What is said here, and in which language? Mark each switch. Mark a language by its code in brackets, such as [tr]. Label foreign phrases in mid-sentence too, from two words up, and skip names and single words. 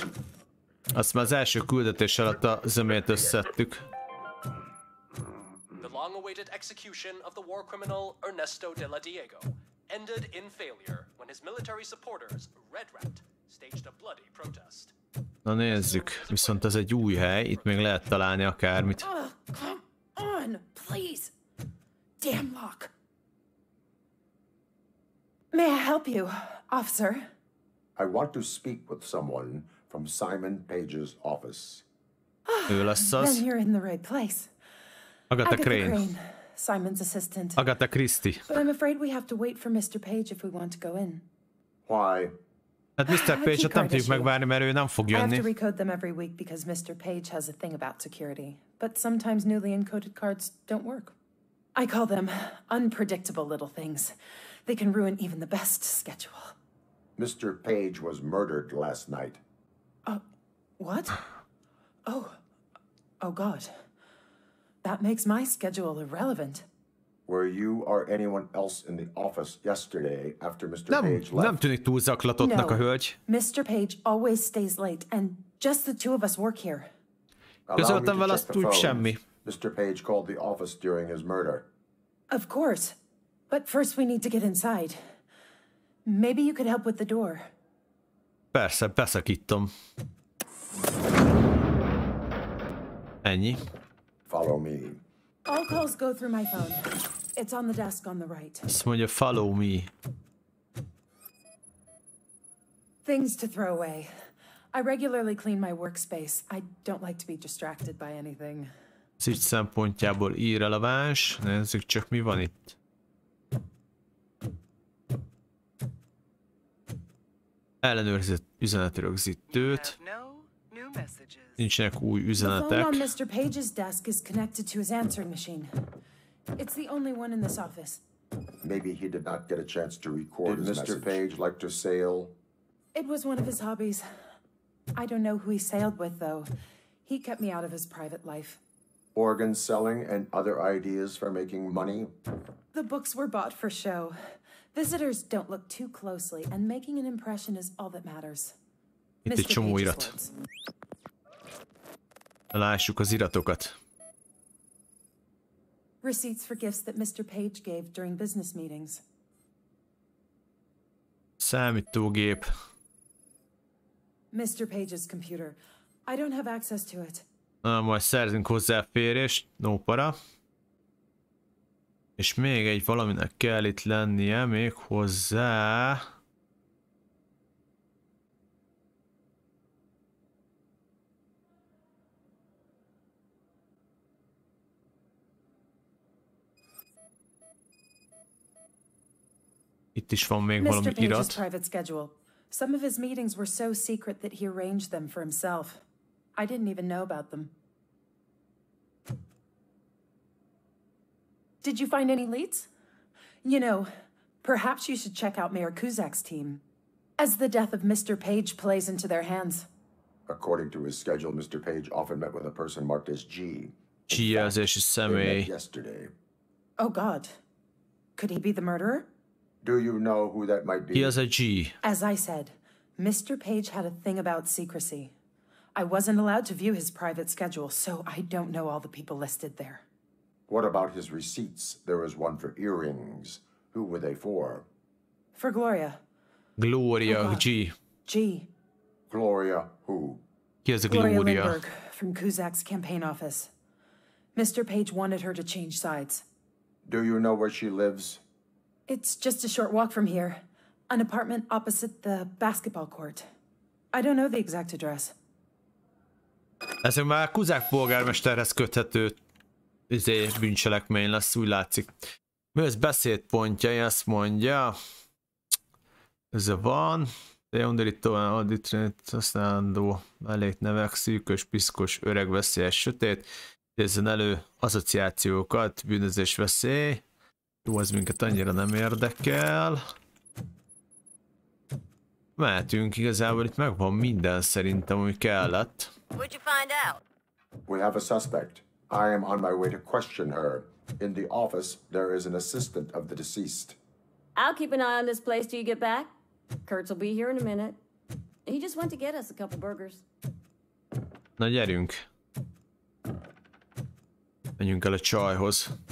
[hu] Azt már az első küldetés alatt a zömét összettük. [en] The long-awaited execution of the war criminal Ernesto de la Diego ended in failure when his military supporters, Red Rat, staged a bloody protest. [hu] Na nézzük, viszont ez egy új hely, itt még lehet találni akármit. [en] Come on, please. Damn lock. May I help you, officer? I want to speak with someone from Simon Page's office. [hu] Ő lesz az. [en] Then you're in the right place. Agatha Crane. Simon's assistant. Agatha Christie. But I'm afraid we have to wait for Mr. Page if we want to go in. Why? [hu] Hát Mr. Page-et nem tudjuk megvárni, mert ő nem fog [en] I have to [hu] jönni. [en] recode them every week because Mr. Page has a thing about security. But sometimes newly encoded cards don't work. I call them unpredictable little things. They can ruin even the best schedule. Mr. Page was murdered last night. What? Oh God. That makes my schedule irrelevant. Were you or anyone else in the office yesterday after Mr. Page left? [hu] Nem tűnik túl zaklatottnak a hölgy. [en] Mr. Page always stays late, and just the two of us work here. [hu] Közöltem vele azt úgy semmi. [en] Mr. Page called the office during his murder. Of course. But first we need to get inside. Maybe you could help with the door. [hu] Persze, beszakítom. Ennyi. [en] Follow me. All calls go through my phone. It's on the desk on the right. [hu] Azt mondja, [en] follow me. Things to throw away. I regularly clean my workspace. I don't like to be distracted by anything. [hu] Az ügy szempontjából irreleváns. Nézzük csak, mi van itt. Ellenőrzött üzenetrögzítőt. Nincsenek új üzenetek. [en] The phone on Mr. Page's desk is connected to his answering machine. It's the only one in this office. Maybe he did not get a chance to record his message. Did Mr. Page like to sail? It was one of his hobbies. I don't know who he sailed with, though. He kept me out of his private life. Organ selling and other ideas for making money? The books were bought for show. Visitors don't look too closely, and making an impression is all that matters. [hu] Itt egy csomó irat. Lássuk az iratokat. [en] Receipts for gifts that Mr. Page gave during business meetings. [hu] Számítógép. [en] Mr. Page's computer. I don't have access to it. [hu] Majd szerzünk hozzáférést, no para. És még egy valaminek kell itt lennie, még hozzá. Itt is van még valami irat. [en] Mr. Page's private schedule. Some of his meetings were so secret that he arranged them for himself. I didn't even know about them. Did you find any leads? You know, perhaps you should check out Mayor Kuzak's team, as the death of Mr. Page plays into their hands. According to his schedule, Mr. Page often met with a person marked as G. [hu] G-jelzési személy. [en] Yesterday. Oh God. Could he be the murderer? Do you know who that might be? He has a G. As I said, Mr. Page had a thing about secrecy. I wasn't allowed to view his private schedule, so I don't know all the people listed there. What about his receipts? There was one for earrings. Who were they for? For Gloria. Gloria, G. G. Gloria who? He has a Gloria Gloria. Lindbergh from Kuzak's campaign office. Mr. Page wanted her to change sides. Do you know where she lives? It's just a short walk from here. An apartment opposite the basketball court. I don't know the exact address. [hu] Ez már Kuzák polgármesterhez köthető bűncselekmény lesz, úgy látszik. Mi az beszédpontjai, azt mondja. Ez van. De underítóan auditrént használandó, elég nevek, szűkös, piszkos, öreg, veszélyes, sötét. Idézzen elő asszociációkat, bűnözés, veszély. Jó, az minket annyira nem érdekel. Mehetünk, igazából itt megvan minden szerintem, ami kellett. [en] What'd you find out? We have a suspect. I am on my way to question her. In the office, there is an assistant of the deceased. I'll keep an eye on this place till you get back. Kurtz will be here in a minute. He just went to get us a couple burgers. [hu] Na gyerünk. Menjünk el a csajhoz.